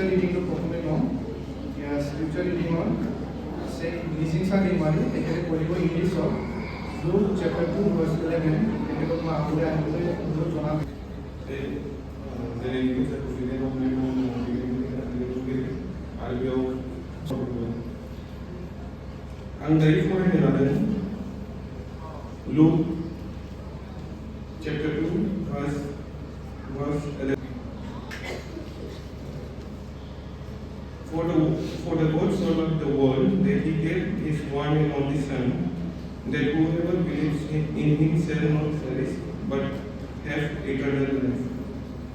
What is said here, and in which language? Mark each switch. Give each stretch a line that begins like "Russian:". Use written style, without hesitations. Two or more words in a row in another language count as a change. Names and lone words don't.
Assamese: ৰিডিংটো প্ৰথমে লওঁ
English: scripture reading
Assamese: আছে ইংলিছিং চাৰ দিম আৰু তেখেতে কৰিব ইংলিছত লুক
English: chapter 2 verse 11
Assamese: তেখেতক মই আগলৈ আহিবলৈ অনুৰোধ জনাম
Bodo: आं दायो फरायनो लादों लुक
English: chapter 2 verse 11 for the God so loved the world that he gave his one and only Son that whoever believes in him shall not perish but have eternal life